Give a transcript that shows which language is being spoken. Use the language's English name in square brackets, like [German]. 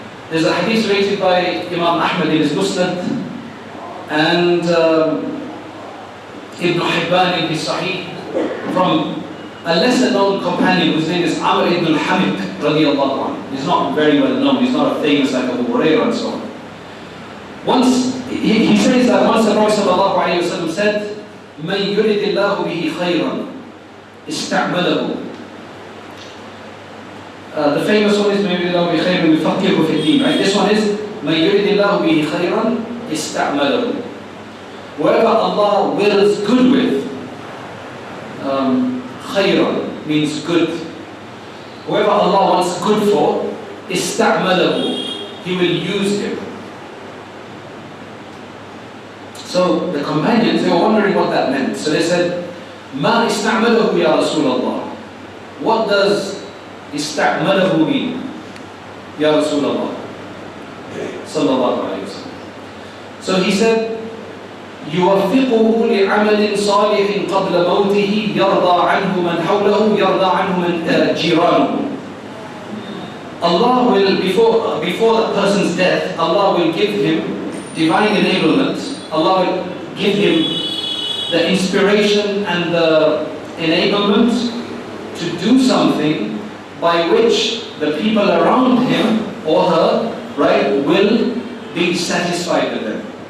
[English] There's a hadith rated by Imam Ahmad in his Musnad, and Ibn Hibban in his Sahih, from a lesser known companion whose name is Amr ibn al-Hamid radiyallahu anhu. He's not very well known, he's not a famous like Abu Hurairah and so on. Once, he says that once the Prophet sallallahu alayhi wa sallam said, [Arabic] مَنْ يُرِدِ اللَّهُ بِهِ خَيْرًا اسْتَعْمَلَهُ. [English] The famous one is [Arabic] مَنْ يُرِدِ اللَّهُ بِهِ خَيْرًا يُفَقِّهُ فِي الدِّينِ. [English] Right? This one is [Arabic] مَنْ يُرِدِ اللَّهُ بِهِ خَيْرًا اسْتَعْمَلَهُ. [English] Whoever Allah wills good with, khayran means good. Whoever Allah wants good for, ista'malahu, He will use him. So the companions, they were wondering what that meant. So they said, [Arabic] Ma ista'malahu ya Rasulullah. [English] What does ista'malahu mean? Ya Rasulullah. Sallallahu alayhi wa sallam. So he said, [Arabic] يوفقه لعمل صالح قبل موته يرضى عنه من حوله يرضى عنه من جيرانه. [English] Allah will, before the person's death, Allah will give him divine enablement. Allah will give him the inspiration and the enablement to do something by which the people around him or her, right, will be satisfied with them.